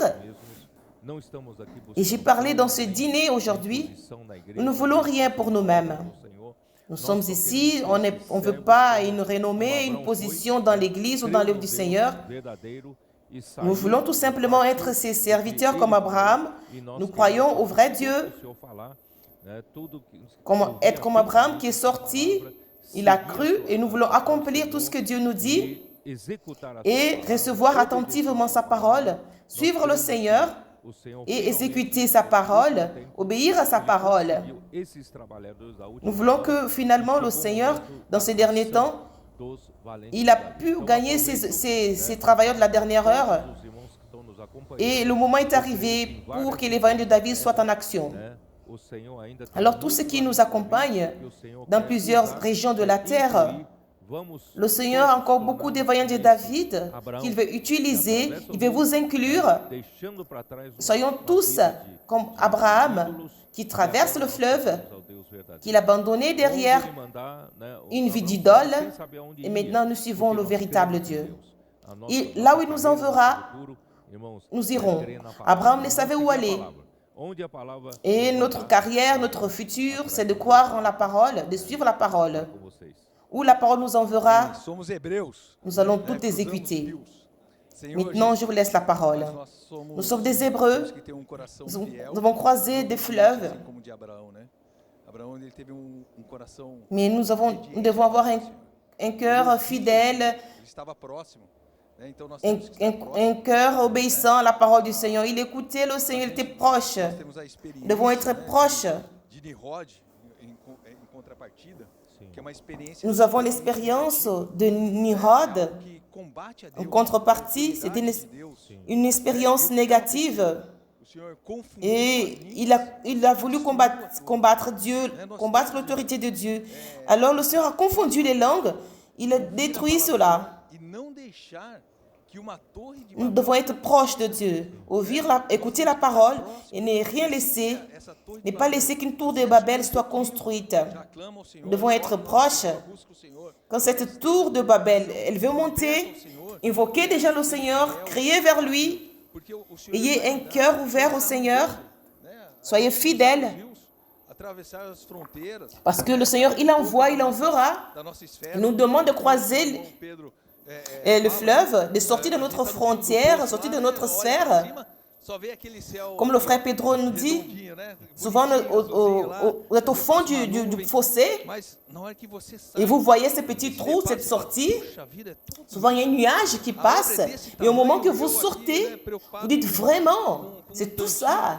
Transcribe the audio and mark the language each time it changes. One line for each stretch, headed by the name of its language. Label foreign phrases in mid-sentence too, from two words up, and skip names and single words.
Portuguese: mesmos, não estamos aqui
French: Et j'ai parlé dans ce dîner aujourd'hui,
Portuguese: posição na igreja,
French: nous ne voulons rien pour nous-mêmes.
Portuguese: do Senhor.
French: Nous sommes ici, on ne veut pas une renommée, une position dans l'Église ou dans l'œuvre du Seigneur.
Portuguese: Verdadeiro e
French: Nous voulons tout simplement être ses serviteurs comme Abraham. Nous croyons au vrai Dieu,
Portuguese: o Senhor falar, né? Tudo que
French: être comme Abraham qui est sorti, il a cru et nous voulons accomplir tout ce que Dieu nous dit
Portuguese: executar a
French: et recevoir attentivement sa parole, suivre le Seigneur
Portuguese: o Senhor
French: et exécuter sa parole, obéir à sa parole.
Portuguese: viu esses trabalhadores da última
French: Nous voulons que finalement le Seigneur, dans ces derniers temps,
Portuguese: dos valentes
French: il
Portuguese: de
French: a
Portuguese: Davi.
French: pu
Portuguese: Então,
French: gagner
Portuguese: aproveito,
French: ces
Portuguese: né,
French: travailleurs de la dernière heure.
Portuguese: todos os irmãos que estão nos acompanhando.
French: Et le moment est
Portuguese: Eu creio
French: arrivé
Portuguese: que em
French: pour
Portuguese: várias
French: que les vaillants de David
Portuguese: situações,
French: soient en action.
Portuguese: né, o Senhor ainda tem
French: Alors tous ceux
Portuguese: muito
French: qui
Portuguese: lá
French: nous
Portuguese: no Davi
French: accompagnent
Portuguese: que o Senhor
French: dans
Portuguese: quer
French: plusieurs
Portuguese: usar
French: régions de
Portuguese: e
French: la terre,
Portuguese: incluir. Vamos
French: le Seigneur a encore beaucoup de vaillants de David
Portuguese: Abraão,
French: qu'il veut utiliser,
Portuguese: atravessa o
French: il veut vous
Portuguese: rio,
French: inclure.
Portuguese: deixando para trás
French: Soyons
Portuguese: uma
French: tous
Portuguese: vida de
French: comme Abraham
Portuguese: ídolos,
French: qui
Portuguese: e
French: traverse
Portuguese: agora
French: le
Portuguese: nós
French: fleuve,
Portuguese: servimos ao Deus verdadeiro.
French: qu'il a abandonné derrière
Portuguese: Onde ele mandar, né,
French: une vie
Portuguese: Abraão
French: d'idole,
Portuguese: sem saber aonde
French: et
Portuguese: ia,
French: maintenant nous suivons
Portuguese: porque
French: le
Portuguese: nós
French: véritable
Portuguese: cremos em
French: Dieu.
Portuguese: Deus. A
French: Et
Portuguese: nossa
French: là où il nous
Portuguese: carreira, nosso
French: enverra,
Portuguese: futuro, irmãos,
French: nous
Portuguese: é
French: irons.
Portuguese: crer na palavra.
French: Abraham ne
Portuguese: Nós
French: savait
Portuguese: vamos
French: où
Portuguese: seguir a
French: aller.
Portuguese: palavra. Onde a palavra
French: Et
Portuguese: nos
French: notre
Portuguese: mandar,
French: carrière,
Portuguese: nós
French: notre
Portuguese: vamos
French: futur,
Portuguese: atrás
French: c'est de
Portuguese: da
French: croire
Portuguese: palavra.
French: en la parole, de suivre la parole.
Portuguese: Com vocês.
French: Où la parole nous enverra,
Portuguese: Somos hebreus.
French: nous allons
Portuguese: né?
French: tout
Portuguese: Cruzamos
French: exécuter.
Portuguese: fios. Senhor
French: Maintenant,
Portuguese: Jesus,
French: je vous laisse la parole.
Portuguese: mas nós somos
French: Nous sommes des Hébreux,
Portuguese: temos que ter coração
French: nous
Portuguese: fiel,
French: devons croiser des fleuves,
Portuguese: assim como o de Abraão, né? Abraão ele teve coração
French: mais nous devons avoir un cœur fidèle,
Portuguese: ele estava próximo, né? Então nós
French: un,
Portuguese: temos que estar
French: un
Portuguese: próximos.
French: cœur obéissant à la parole du Seigneur. Il écoutait le Seigneur, il était proche.
Portuguese: Nós temos a experiência,
French: Nous devons être
Portuguese: né,
French: proches.
Portuguese: de Nimrod em contrapartida, que é uma experiência
French: Nous avons l'expérience de Nimrod.
Portuguese: que combate a
French: En
Portuguese: Deus,
French: contrepartie,
Portuguese: a
French: c'était
Portuguese: autoridade de Deus.
French: une expérience négative.
Portuguese: O Senhor confundiu
French: Et
Portuguese: as
French: il a voulu combattre Dieu, combattre l'autorité de Dieu. Alors le Seigneur a confondu les langues. Il a détruit cela.
Portuguese: e não deixar que uma torre de
French: Nous devons être proches de Dieu, écouter la parole et ne rien laisser,
Portuguese: essa torre
French: ne pas laisser qu'une tour de Babel soit construite.
Portuguese: já clama ao Senhor,
French: Nous devons être proches.
Portuguese: busca o Senhor,
French: Quand cette tour de Babel, elle veut monter, invoquez déjà le Seigneur, criez vers lui,
Portuguese: porque o Senhor
French: ayez un cœur ouvert au Seigneur, soyez fidèles,
Portuguese: rios, atravessar as fronteiras
French: parce que le Seigneur, il envoie, il enverra.
Portuguese: da nossa esfera.
French: Il nous demande de croiser
Portuguese: Irmão Pedro,
French: le fleuve, de sortir de notre frontière, sortir de notre sphère.
Portuguese: só vê aquele céu
French: Comme le frère Pedro nous dit,
Portuguese: redondinho, né?
French: souvent
Portuguese: Bonitinho, azulzinho lá.
French: vous êtes au fond du fossé
Portuguese: Mas na hora que você sai,
French: et vous voyez ces petits trous, cette sortie.
Portuguese: puxa vida, é tudo
French: Souvent, il y a un nuage qui passe et au moment que vous sortez, vous dites vraiment, c'est tout ça.